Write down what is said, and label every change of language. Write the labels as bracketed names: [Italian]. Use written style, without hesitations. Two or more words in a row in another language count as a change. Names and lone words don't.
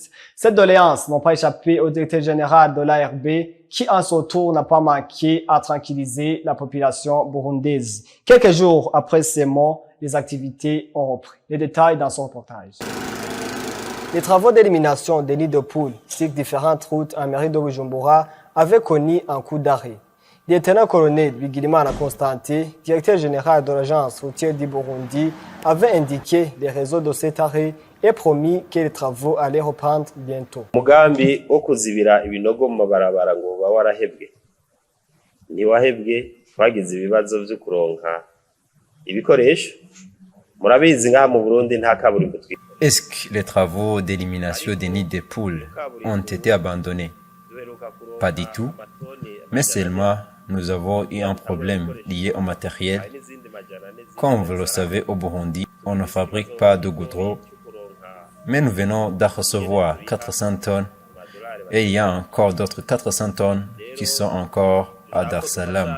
[French] Cette doléance n'a pas échappé au directeur général de l'ARB qui, en son tour, n'a pas manqué à tranquilliser la population burundaise. Quelques jours après ces mots, les activités ont repris. Les détails dans son reportage. Les travaux d'élimination des nids de poules sur différentes routes en mairie de Bujumbura avaient connu un coup d'arrêt. Lieutenant-colonel Bigirimana Constantin, directeur général de l'agence routière du Burundi, avait indiqué les réseaux de cet arrêt et promis que les travaux allaient reprendre bientôt. [Rundi] Mugambi wo kuzibira ibinogo mu mabarabara ngo uba warahebwe ntiwahebwe twagize ibibazo byo kuronka ibikoresho murabizi ngaha mu Burundi nta kaburimbo. [French] Est-ce que les travaux d'élimination des nids de poules ont été abandonnés? Pas du tout, mais seulement nous avons eu un problème lié au matériel. Comme vous le savez, au Burundi, on ne fabrique pas de goudron, mais nous venons de recevoir 400 tonnes et il y a encore d'autres 400 tonnes qui sont encore à Dar es Salaam.